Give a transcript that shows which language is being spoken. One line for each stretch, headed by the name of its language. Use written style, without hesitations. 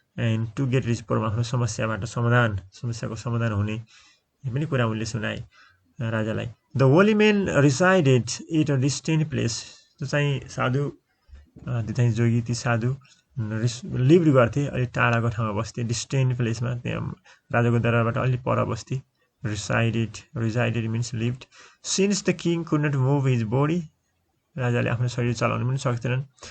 English: and to get rid problem,
Nepali: आफ्नो समस्याको समाधान हुने पनि कुरा उनले सुनाए राजालाई।
English: The holy man resided at a distant place.
Nepali: त्यो चाहिँ साधु, त्यो चाहिँ जोगी, ती साधु लिभ गर्थे, अलिक टाढाको ठाउँमा बस्थे, डिस्टेन्ट प्लेसमा, त्यहाँ राजाको दरबारबाट अलिक पर बस्थे।
English: Resided means lived. Since the king could not move his body,
Nepali: राजाले आफ्नो शरीर चलाउनु पनि सक्दैनन्।